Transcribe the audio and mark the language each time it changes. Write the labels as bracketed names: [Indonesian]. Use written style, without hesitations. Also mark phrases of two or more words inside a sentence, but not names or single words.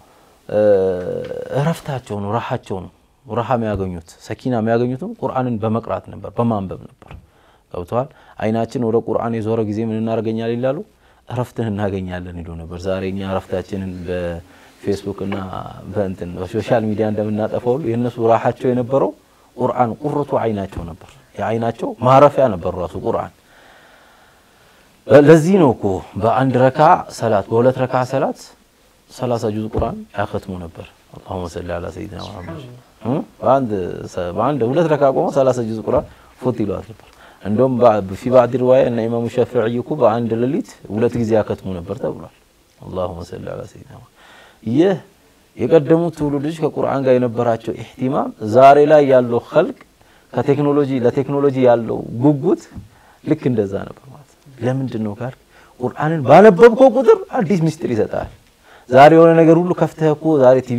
[Amharic] እረፍታቸው ነው ራሃቸው ነው ራሃ የሚያገኙት ሰኪና የሚያገኙት ቁርአንን በመቅራት ነበር በማንበብ ነበር ገብቷል አይናችን ወደ ቁርአን የዞረ ጊዜ ምን እናርገኛል ይላሉ እረፍትን እናገኛለን ይሉ ነበር ዛሬኛ እረፍታችንን በፌስቡክ እና በእንትን [English] social media [Amharic] እንደምናጠፋው የነሱ ራሃቸው የነበረው ቁርአን ቁርቱ አይናቸው ነበር የአይናቸው ማረፊያ ነበር ራሱ ቁርአን ለዚህ ነው እኮ በአንድ ረካ ሰላት በሁለት ረካ ሰላት 30 ጁዝ ቁርአን ያختሙ ነበር [Arabic] اللهم صل على سيدنا محمد [Amharic] በአንድ ሁለት ረካ ቆሞ 30 ጁዝ ቁርአን ፉት ይሏል ነበር እንደውም [Arabic] في بعض روايه ان امام الشافعي [Amharic] እኮ በአንድ ሌሊት ሁለት ጊዜ ያختሙ ነበር ተብሏል [Arabic] اللهم صل على سيدنا [Amharic] ይህ የቀደሙት ትውልዶች ከቁርአን ጋር የነበራቸው ኢህቲማም ዛሬ ላይ ያለው خلق ለቴክኖሎጂ ያለው ጉጉት ልክ እንደዛ ነበር ማለት ለምንድነው ካል ቁርአንን ባነበብከው ቁጥር አዲስ ሚስጥር ይሰጣል ዛሬ የሆነ ነገር ሁሉ ከፍተህኮ ዛሬ ቲቪ